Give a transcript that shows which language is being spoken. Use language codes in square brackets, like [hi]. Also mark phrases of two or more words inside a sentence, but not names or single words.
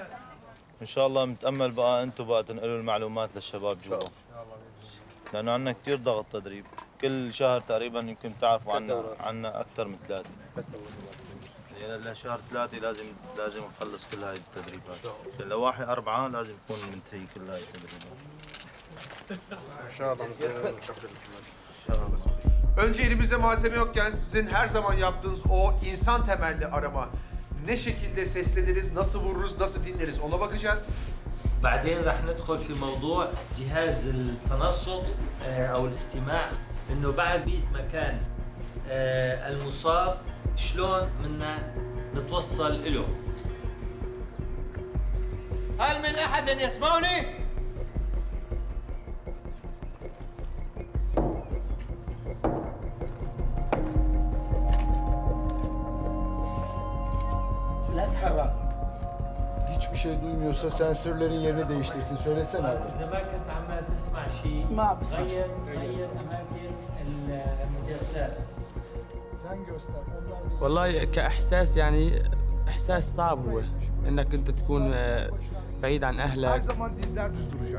[ar] ان شاء الله متامل بقى انتم بقى تنقلوا المعلومات للشباب جوا، لانه عندنا كثير ضغط تدريب، كل شهر تقريبا يمكن تعرفوا عنا اكثر من 3. يعني لشهر 3 لازم نخلص كل هاي التدريبات، لواحد 4 لازم يكون منتهي كل هاي التدريبات. إن شاء الله. [tr] Önce elimizde malzeme yokken sizin her zaman yaptığınız o insan temelli arama. Ne şekilde sesleniriz, nasıl vururuz, nasıl dinleriz ona bakacağız. [ar] بعدين رح ندخل في موضوع جهاز التنصت او الاستماع، انه بعد بيت مكان المصاب شلون بدنا نتوصل له. هل من احد يسمعني؟ [tr] Hiçbir şey duymuyorsa sensörlerin yerini değiştirsin. Söylesene abi. [ar] إذا ما كنت عمال تسمع شيء غير أماكن المجسات. [tr] Sen göster. Onlar değil. [ar] والله كإحساس يعني إحساس صعب هو إنك أنت تكون بعيد عن [tr] Her [ar] أهلك. [tr] zaman dizler düz duracak.